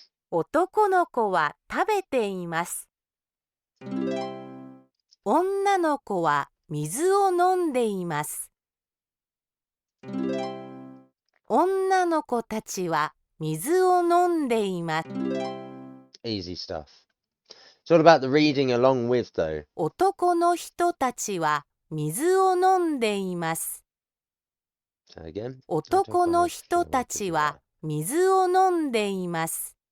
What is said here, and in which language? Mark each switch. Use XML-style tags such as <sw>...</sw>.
<ja>男の子は食べています。女の子は水を飲んでいます。女の子たちは水を飲んでいます。</ja> <en>Easy stuff. It's all about the reading along with, though.</en> <ja>男の人たちは水を飲んでいます。</ja> <en>So again.</en> <ja>男の人たちは水を飲んでいます。</ja>